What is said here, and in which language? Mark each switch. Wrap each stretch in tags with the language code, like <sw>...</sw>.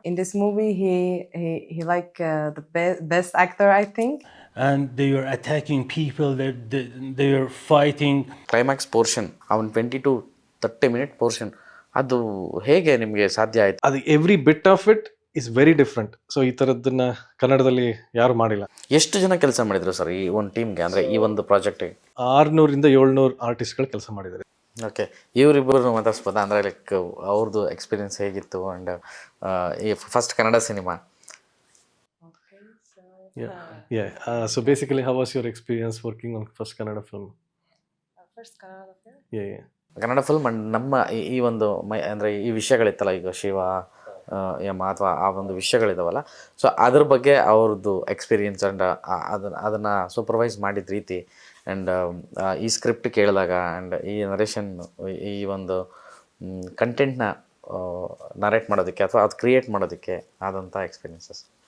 <en>In this movie, he the best actor, I think. And they were attacking people, they were fighting.</en> <kn>Climax portion ಅವನ್</kn> <en>20 to 30 minute</en> <kn>portion ಅದು ಹೇಗೆ ನಿಮಗೆ ಸಾಧ್ಯ ಆಯ್ತು?</kn> <en>ಅದು every bit of it is very different.</en> <kn>So ಈ ಥರದ್ದನ್ನ ಕನ್ನಡದಲ್ಲಿ ಯಾರು ಮಾಡಿಲ್ಲ. ಎಷ್ಟು ಜನ ಕೆಲಸ ಮಾಡಿದ್ರು ಸರ್ ಈ ಒಂದು ಟೀಮ್ಗೆ, ಅಂದರೆ ಈ ಒಂದು ಪ್ರಾಜೆಕ್ಟಿಗೆ? 600-700 ಆರ್ಟಿಸ್ಟ್ಗಳು ಕೆಲಸ ಮಾಡಿದ್ದಾರೆ. ಓಕೆ, ಇವರಿಬ್ಬರು ಮಾತಾಡ್ಸ್ಬೋದಾ? ಅಂದರೆ ಲೈಕ್ ಅವ್ರದ್ದು ಎಕ್ಸ್ಪೀರಿಯನ್ಸ್ ಹೇಗಿತ್ತು? ಆ್ಯಂಡ್ ಈ first Kannada cinema.</kn> <en>So basically, how was your experience working on first Kannada film? First Kannada film? Yeah.</en> <kn>Kannada film and ನಮ್ಮ ಈ ಒಂದು ಅಂದರೆ ಈ ವಿಷಯಗಳಿತ್ತಲ್ಲ, ಈಗ ಶಿವ ಯಮ ಅಥವಾ ಆ ಒಂದು ವಿಷಯಗಳಿದಾವಲ್ಲ, ಸೊ ಅದ್ರ ಬಗ್ಗೆ ಅವ್ರದ್ದು ಎಕ್ಸ್ಪೀರಿಯನ್ಸ್ ಆ್ಯಂಡ್ ಅದನ್ನು ಸೂಪರ್ವೈಸ್ ಮಾಡಿದ ರೀತಿ ಆ್ಯಂಡ್ ಈ ಸ್ಕ್ರಿಪ್ಟ್ ಕೇಳಿದಾಗ ಆ್ಯಂಡ್ ಈ ನರೇಷನ್, ಈ ಒಂದು ಕಂಟೆಂಟ್ನ ನರೇಟ್ ಮಾಡೋದಕ್ಕೆ ಅಥವಾ ಅದು ಕ್ರಿಯೇಟ್ ಮಾಡೋದಕ್ಕೆ ಆದಂಥ ಎಕ್ಸ್ಪೀರಿಯನ್ಸಸ್.</kn>